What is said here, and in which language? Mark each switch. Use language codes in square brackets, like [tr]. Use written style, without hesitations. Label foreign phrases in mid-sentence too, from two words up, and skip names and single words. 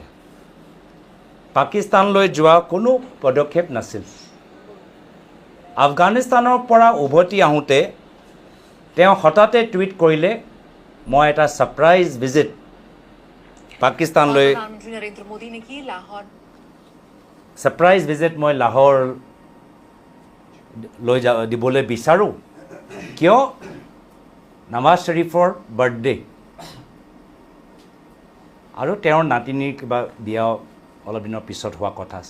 [as] পাকিস্তানলৈ যোৱা কোনো পদক্ষেপ নাছিল। আফগানিস্তানৰ পৰা উভতি আহোঁতে তেওঁ হঠাতে টুইট কৰিলে, মই এটা [en] surprise visit [as] পাকিস্তানলৈ, [hi] प्रधानमंत्री नरेंद्र मोदी ने की लाहौर [en] surprise visit [as] মই লাহোৰ লৈ দিবলৈ বিচাৰোঁ। কিয়? নৱাজ শ্বৰীফৰ বাৰ্থডে আৰু তেওঁৰ নাতিনীৰ কিবা বিয়া অলপ দিনৰ পিছত হোৱা কথা আছে।